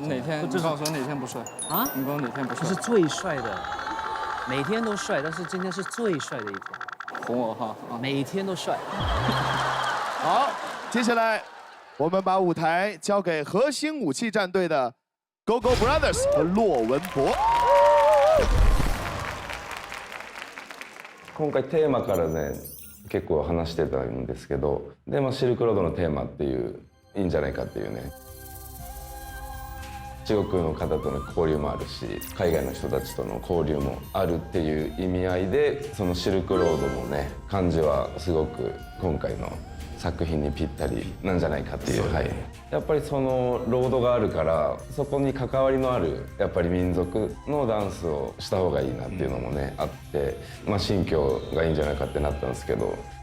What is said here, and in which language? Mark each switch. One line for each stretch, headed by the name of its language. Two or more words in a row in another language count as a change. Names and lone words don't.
Chinese: 哪天？你告诉我哪天不帅？啊？你告诉我哪天不帅？这是最帅的，每天都帅，但是今天是最帅的一天。哄我哈！每天都帅。好，接下来。我们把舞台交给核心武器战队的 Gogo Brothers 和骆文博。
Japanese: 今回テーマからね結構話してたんですけど、でシルクロードのテーマっていういいんじゃないかっていうね。中国の方との交流もあるし、海外の人たちとの交流もあるっていう意味合いで、そのシルクロードのね感じはすごく今回の作品にぴったりなんじゃないかっていう、はい、やっぱりそのロードがあるからそこに関わりのあるやっぱり民族のダンスをした方がいいなっていうのもね、あって、新疆がいいんじゃないかってなったんですけど。